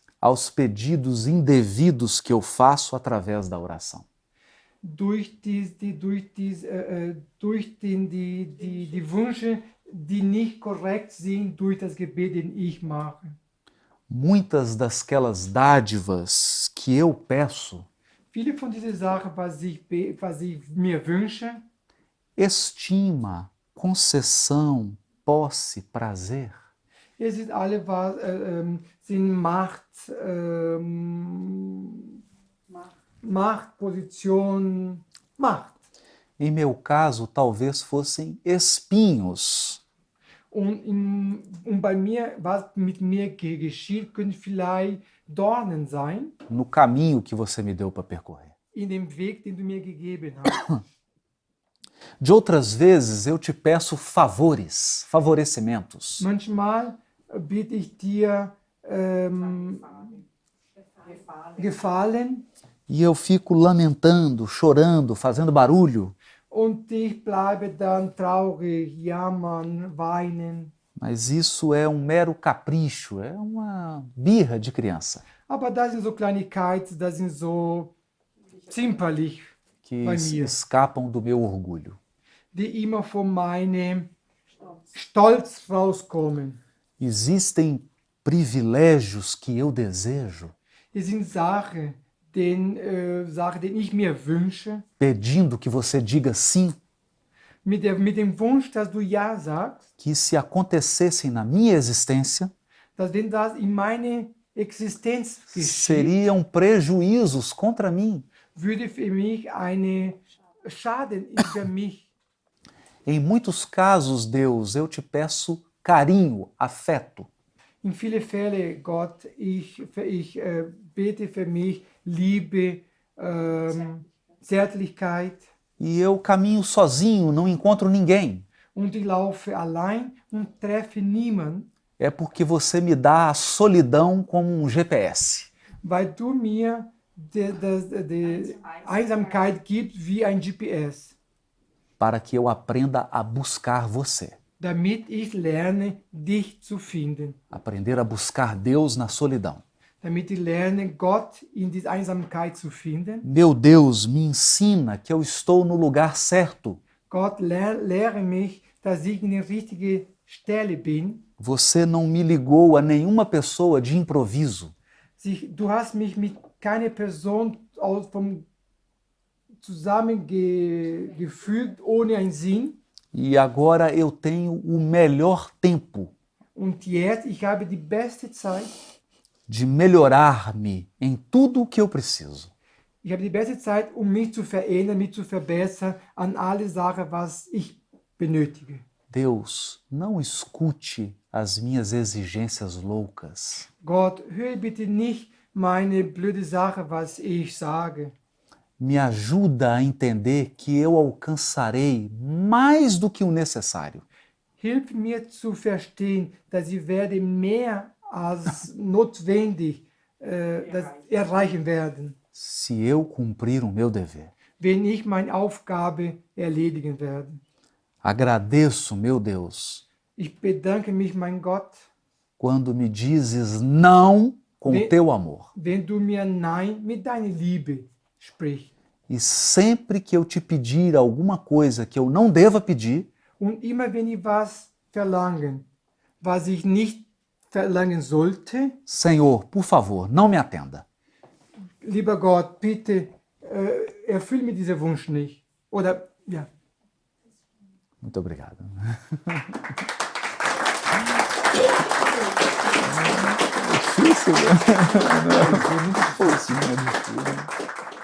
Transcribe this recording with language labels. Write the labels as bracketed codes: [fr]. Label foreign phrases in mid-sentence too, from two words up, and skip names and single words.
[pt] aos pedidos indevidos que eu faço através da oração. [de] Durch die Wünsche, die nicht korrekt sind, durch das Gebet, den ich mache. [pt] Muitas dasquelas dádivas que eu peço, [de] Viele von diesen Sachen, was ich mir wünsche, [pt] estima, concessão, posse, prazer, [de] es ist alle, was sind Macht, Position, Macht. [pt] em meu caso, talvez fossem espinhos. [de] Und bei mir, was mit mir geschieht, können vielleicht Dornen sein [pt] No caminho que você me deu para percorrer. [de] in dem Weg, den du mir gegeben hast. [pt] De outras vezes, eu te peço favores, favorecimentos. [de] Manchmal biete ich dir Gefallen [pt] E eu fico lamentando, chorando, fazendo barulho. [de] und ich bleibe dann traurig, jammern, weinen. [pt] Mas isso é um mero capricho, é uma birra de criança [de] Aber das sind so Kleinigkeiten, das sind so zimperlich, [pt] que [de] Bei mir. [pt] escapam do meu orgulho. [de] die immer von meinem Stolz rauskommen. [pt] Existem privilégios que eu desejo, [de] Es sind Sachen, den ich mir wünsche, [pt] pedindo que você diga sim, [de] mit dem Wunsch, dass du Ja sagst, [pt] que se acontecessem na minha existência, [de] dass wenn das in meine Existenz geschieht, [pt] seriam prejuízos contra mim. [de] würde für mich eine Schaden über mich. [pt] Em muitos casos, Deus, eu te peço carinho, afeto. [de] In vielen Fällen, Gott, ich bete für mich Liebe, Zärtlichkeit. [pt] E eu caminho sozinho, não encontro ninguém. [de] Und ich laufe allein und treffe niemanden, [pt] É porque você me dá a solidão como um GPS. [de] weil du mir die Einsamkeit gibst wie ein GPS, [pt] Para que eu aprenda a buscar você. [de] damit ich lerne, dich zu finden. [pt] Aprender a buscar Deus na solidão. [de] Damit ich lerne, Gott in dieser Einsamkeit zu finden. [pt] Meu Deus, me ensina que eu estou no lugar certo. [de] Gott, lehre mich, dass ich in der richtigen Stelle bin. [pt] Você não me ligou a nenhuma pessoa de improviso. [de] Du hast mich mit keiner Person zusammengefügt ohne einen Sinn. [pt] E agora eu tenho o melhor tempo [de] Und jetzt, ich habe die beste Zeit. [pt] de melhorar-me em tudo o que eu preciso. [de] Ich habe die beste Zeit, mich zu verändern, mich zu verbessern an alle Sachen, was ich benötige. [pt] Deus, não escute as minhas exigências loucas. [de] Gott, höre bitte nicht meine blöde Sache, was ich sage. [pt] Me ajuda a entender que eu alcançarei mais do que o necessário. [de] Hilf mir zu verstehen, dass ich werde mehr als notwendig erreichen werden, [pt] Se eu cumprir o meu dever. [de] wenn ich meine Aufgabe erledigen werde. [pt] Agradeço, meu Deus, [de] Ich bedanke mich, mein Gott, [pt] quando me dizes não com teu amor. [de] wenn du mir Nein mit deiner Liebe sprichst. [pt] E sempre que eu te pedir alguma coisa que eu não deva pedir, [de] Und immer wenn ich was verlange, was ich nicht verlangen sollte, [pt] Senhor, por favor, não me atenda. [de] lieber Gott, bitte erfüll mir diesen Wunsch nicht. Oder, ja. [pt] Muito obrigado. Difícil, né? Não, é muito difícil, né?